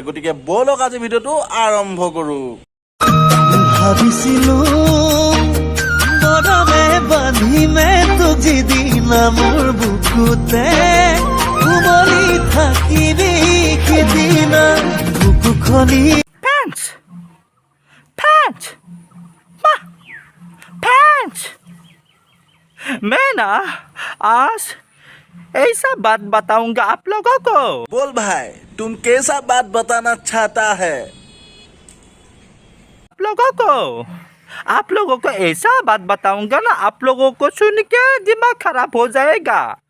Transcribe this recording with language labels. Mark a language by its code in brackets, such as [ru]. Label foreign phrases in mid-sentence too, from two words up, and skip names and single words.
[as] গতিকে ব'লক আজি ভিডিঅ'টো আৰম্ভ কৰোঁ। ভাবিছিলো মৰমে বান্ধিমে তোক যিদিনা মোৰ বুকুতে উমলি থাকিবি সিদিনা বুকুখনি। [hi] मैं ना आज ऐसा बात बताऊंगा आप लोगों को। बोल भाई, तुम कैसा बात बताना चाहता है? आप लोगों को ऐसा बात बताऊंगा ना, आप लोगों को सुन के दिमाग खराब हो जाएगा।